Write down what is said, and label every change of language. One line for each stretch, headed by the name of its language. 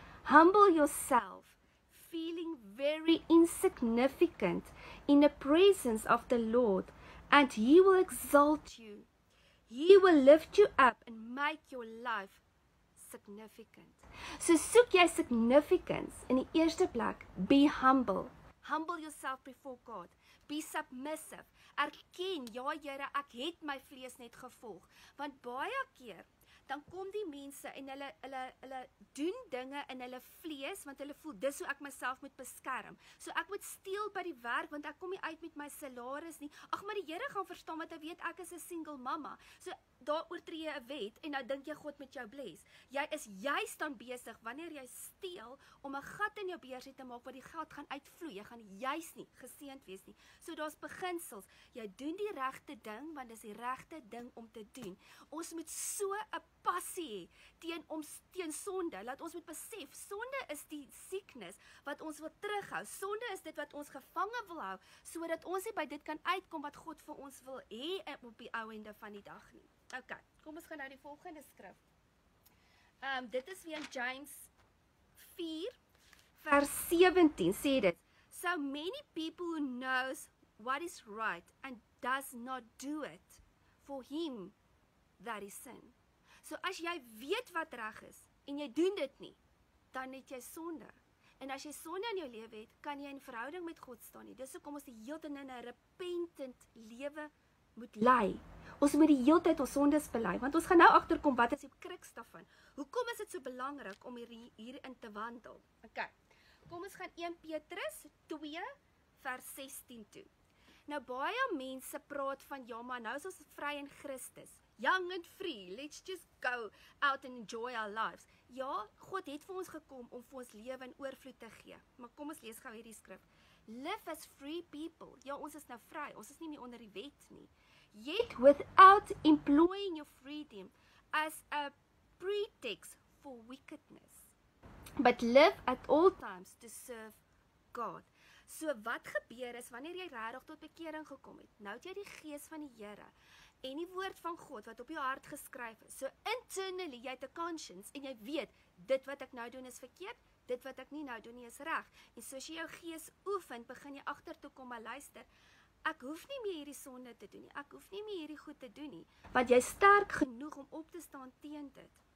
English: Humble yourself, feeling very insignificant in the presence of the Lord, and He will exalt you. He will lift you up and make your life significant.
Afrikaans: So soek jy significance in die eerste plek,
English: be humble. Humble yourself before God. Be submissive.
Afrikaans: Erken, ja Here, ek het my vlees net gevolg. Want baie keer, dan kom die mense en hulle doen dinge in hulle vlees, want hulle voel, dis hoe ek myself moet beskerm. So ek moet steel by die werk, want ek kom nie uit met my salaris nie. Ag, maar die Here gaan verstaan, want hy weet ek is 'n single mama. So daar oortree jy 'n wet, en nou dink jy God met jou bless. Jy is juist dan besig, wanneer jy steel, om 'n gat in jou beursie te maak, waar die geld gaan uitvloei. Jy gaan juist nie geseënd wees nie. So daar's beginsels. Jy doen die regte ding, want dis die regte ding om te doen. Ons moet so 'n passie hê teen sonde. Laat ons moet besef, sonde is die sieknis wat ons wil terughou. Sonde is dit wat ons gevange wil hou, sodat ons nie by dit kan uitkom wat God vir ons wil hê op die ou ende van die dag nie. Ok, kom ons gaan nou die volgende skrif. Dit is weer in James 4 vers 17 sê dit.
English: So many people who knows what is right and does not do it, for him that is sin.
Afrikaans: So as jy weet wat reg is, en jy doen dit nie, dan het jy sonde. En as jy sonde in jou lewe het, kan jy in verhouding met God staan nie. Dis hoekom ons die hele tyd in 'n repentant lewe moet lei. Ons moet die hele tyd ons sondes bely, want ons gaan nou agterkom wat is die kruks daarvan. Hoekom is dit so belangrik om hierin te wandel? Ok, kom ons gaan 1 Petrus 2 vers 16 toe. Nou baie mense praat van, ja maar nou is ons vry in Christus.
English: Young and free, let's just go out and enjoy our lives.
Afrikaans: Ja, God het vir ons gekom om vir ons lewe in oorvloed te gee. Maar kom ons lees gou hierdie skrif.
English: Live as free people.
Afrikaans: Ja, ons is nou vry, ons is nie meer onder die wet nie.
English: Yet without employing your freedom as a pretext for wickedness, but live at all times to serve God.
Afrikaans: So wat gebeur is, wanneer jy regtig tot bekering gekom het, nou het jy die gees van die Here, en die woord van God wat op jou hart geskryf is. So internally, jy het 'n conscience, en jy weet, dit wat ek nou doen is verkeerd, dit wat ek nie nou doen nie is reg. En soos jy jou gees oefen, begin jy agtertoe kom, maar luister, ek hoef nie meer hierdie sonde te doen nie, ek hoef nie meer hierdie goed te doen nie, want jy is sterk genoeg om op te staan teen dit.